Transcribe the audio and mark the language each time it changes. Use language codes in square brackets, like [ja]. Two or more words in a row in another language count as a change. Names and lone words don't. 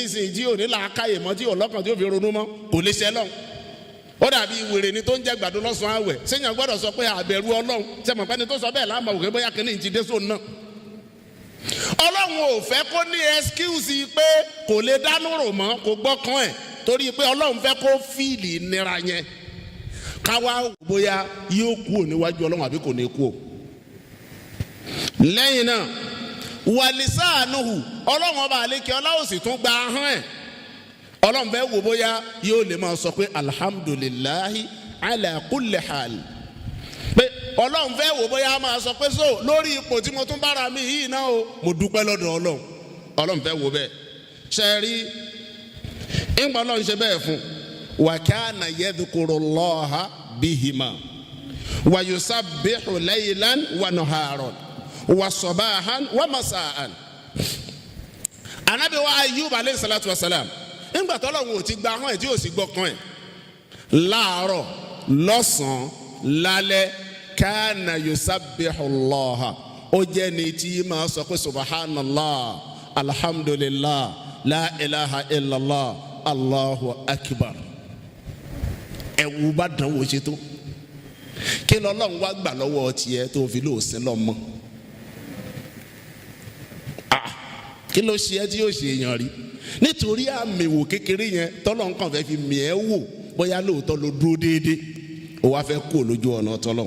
[yo] ìsìn tí ò ní làákàyè mọ́ tí ò lọ́kàn tí ò fi ronú mọ́ kò lè ṣe lọ́hùn ó dàbí wèrè ni tó ń jẹ gbàdo lọ́sàn-án àwẹ̀ séèyàn gbọ́dọ̀ sọ pé àbẹ̀rù ọlọ́run ṣe mọ̀ pé ẹni tó sọ bẹ́ẹ̀ láàmú òkè bóyá kìíní ti dé sóun náà ọlọ́run ò fẹ́ kó ní excuse pé kò lè dánú rò mọ́ kò gbọ́kàn ẹ̀ torí pé ọlọ́run fẹ́ kó fíìlì nira yẹn káwá bóyá yóò kú ò níwájú ọlọ́run àbí kò ní kú ò. lẹ́yìn náà wàlísàánùhù ọlọ́run ọba àlekè ọlọ́run sì tún gba ahọ́n ẹ̀ ọlọ́run fẹ́ wò bóyá yóò lè máa sọ pé [ar] الحمد لله على كل حال [yo] pé ọlọ́run fẹ́ wò bóyá máa sọ pé so lórí ipò tí mo tún bára mi yìí náà o mo dúpẹ́ lọ́dọ̀ ọlọ́run fẹ́ wò bẹ́ẹ̀ ṣe rí ìgbà ọlọ́run ṣe bẹ́ẹ̀ fún wa [ar] كان يذكر الله بهما ويسبح ليلا ونهارا وصباحا ومساء [yo] Ànábì wa Ayub [ar] عليه الصلاة والسلام [yo] nígbà t'Ọlọ́run ò ti gba ahọ́n ẹ̀ tí ò sì gbọ́kàn ẹ̀ láàárọ̀ lọ́sàn-án lálẹ́ [ar] كان يسبح الله [yo] ó jẹ́ ní tí máa sọ pé [ar] سبحان الله الحمد لله لا إله إلا الله الله أكبر. [yo] Ẹ̀wù bá dánwò ṣe tó kí l'Ọlọ́run wá gbà lọ́wọ́ tiẹ̀ tó fi lóòsín lọ́mọ. Kí ló ṣe ẹ́ tí yóò ṣe èèyàn rí nítorí àmì wò kékeré yẹn t'Ọlọ́run kàn fẹ́ fi mì ẹ́ wò bóyá lóòótọ́ ló dúró déédéé ó wá fẹ́ kó lójú ọ̀nà t'Ọlọ́run.